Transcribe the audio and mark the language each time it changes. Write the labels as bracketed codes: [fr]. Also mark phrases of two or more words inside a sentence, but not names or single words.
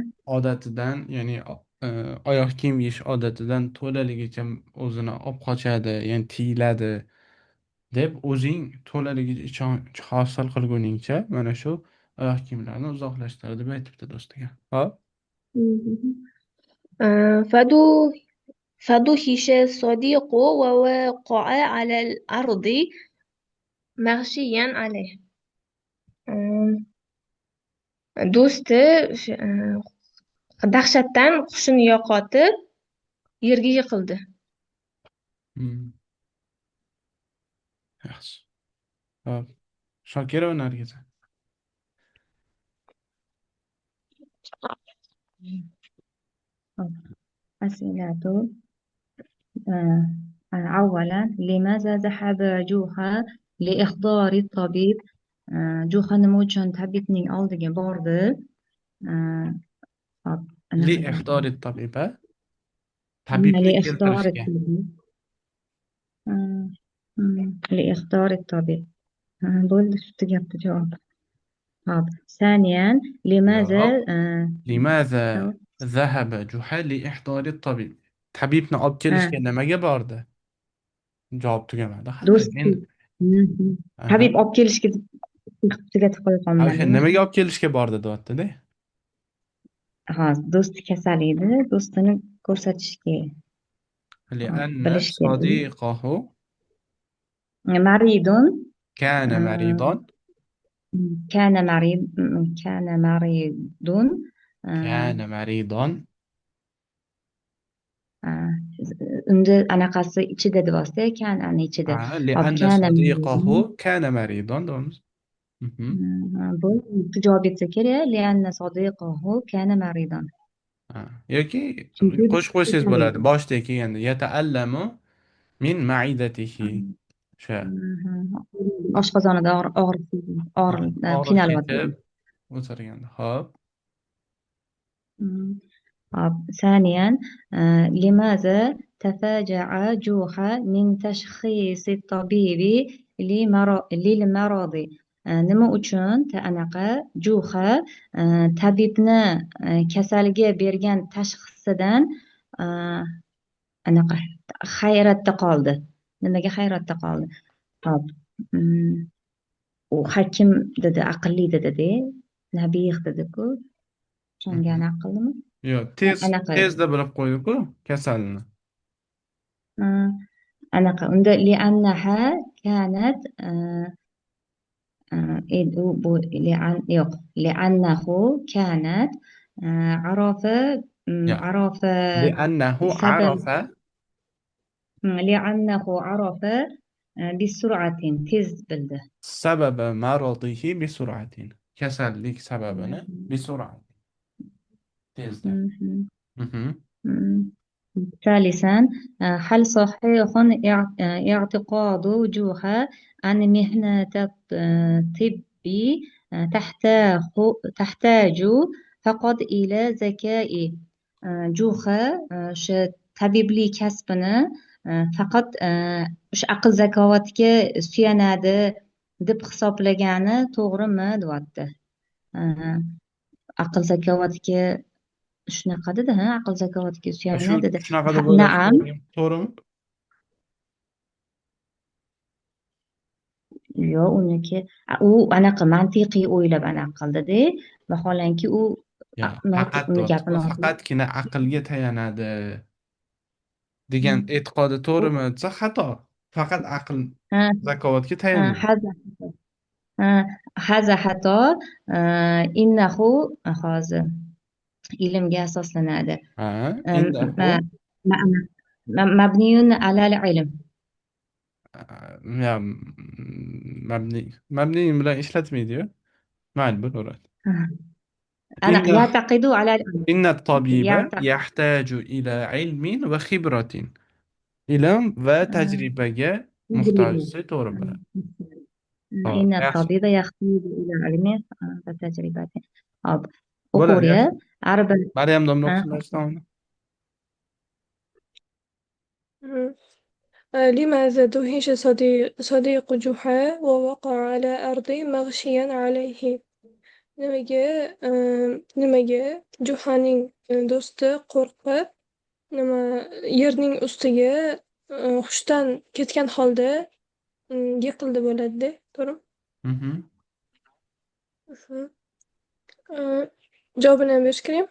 [uz] odatidan, ya'ni oyoq kiyim yeyish odatidan to'laligicha o'zini olib qochadi, ya'ni tiyiladi deb o'zing to'laligicha ishonch hosil qilguningcha mana shu oyoq kiyimlarni uzoqlashtir deb aytibdi do'stiga. Hop. [ar] فدو فدهش الصديق ووقع على الأرض مغشيا عليه. [uz] do'sti dahshatdan hushini yo'qotib yerga yiqildi. Hmm. Yaxshi. Hop. Shokirova Nargiza. [ar] أسئلة. أولا، لماذا ذهب جوحا لإخبار الطبيب؟ [uz] جوحا nima uchun tabibning oldiga bordi? Hop, anaqa [ar] لإحضار الطبيب. tabibni لإخبار [uz] keltirishga. [ar] الطبيب. لإخبار الطبيب. [uz] bo'ldi, shu tugabdi javob. hop. [ar] ثانيا، لماذا [uz] yo'q. [ar] لماذا ذهب جحا لإحضار الطبيب. [uz] tabibni olib kelishga nimaga bordi? Javob tugamadi hali. do'sti Aha. tabib olib kelishga tugatib qo'ya O'sha qolmadi. nimaga olib kelishga bordi deyapti-da. do'sti kasal edi, do'stini ko'rsatishga [ar] لأن [uz] bilish kerak. [ar] صديقه maridun كان مريضا. كان مريض كان مريض كان مريضا. [uz] unda anaqasi ichida deyapti, kanani ichida. [ar] لأن كان صديقه كان مريضا. [uz] doğru. bu javob etsa kerak. لأن صديقه كان مريضا. yoki Chunki qo'shib qo'ysangiz bo'ladi. Boshda kelganda [ar] يتألم من معدته. [uz] O'sha oshqozonida og'riq og'riq qiynalyapti. chekib o'tirganda. Hop. [ar] ثانيا، لماذا تفاجأ جوحا من تشخيص الطبيب للمرض؟ [uz] nima uchun anaqa Juha tabibni kasalga bergan tashxisidan anaqa hayratda qoldi. Nimaga hayratda qoldi? Hop. U hakim dedi, aqlli dedi, nabih dedi-ku. Tushungani aqllimi? yo'q, anaqa tezda bilib qo'ydi-ku kasalni. anaqa unda [ar] لأنها كانت [uz] bu yo'q, [ar] لأنه كانت عرف عرف لأنه [uz] sabab [ar] عرف لأنه عرف بسرعة [uz] tez bildi. [ar] سبب مرضه بسرعة. [uz] kasallik sababini بسرعة. tezda. [ar] ثالثا، هل صحيح اعتقاد جوها أن مهنة الطب تحتاج فقط إلى ذكاء؟ [uz] جوها tabiblik kasbini faqat aql zakovatga suyanadi deb hisoblagani to'g'rimi deyapti. Aql zakovatga shunaqa dedi, aql zakovatiga suyanadi dedi. Shunaqa deb o'ylash Na'am. to'g'rimi? Yo'q, uniki u anaqa mantiqiy o'ylab anaqa qildida, vaholanki u gapini faqatgina aqlga tayanadi degan e'tiqodi to'g'rimi desa xato. Faqat aql zakovatga tayanmaydi. [ar] هذا خطأ. إنه [uz] hozir ilmga asoslanadi. [ar] إنه مبني على العلم. يا مبني [uz] bilan ishlatmaydi-yu. Mayli, bo'laveradi. [ar] أنا إن يعتقد على العلم. إن الطبيب يعتقد. يحتاج إلى علم وخبرة. [uz] ilm va tajribaga [ar] تجربة. [uz] muhtojsi to'g'ri bo'ladi. Hop, [ar] إن [uz] yaxshi. [ar] الطبيب يحتاج إلى علم وتجربة. [uz] hop Bo'ladi, o'quvchi yaxshi. araba. Maryam domla Ha, o'qisin davomini. [ar] لماذا دهش صديق جحا ووقع على أرض مغشيا عليه. [uz] nimaga Juhaning do'sti qo'rqib yerning ustiga hushdan ketgan holda yiqildi bo'ladi-da, to'g'rimi? Mhm. Javobini ham berish kerakmi?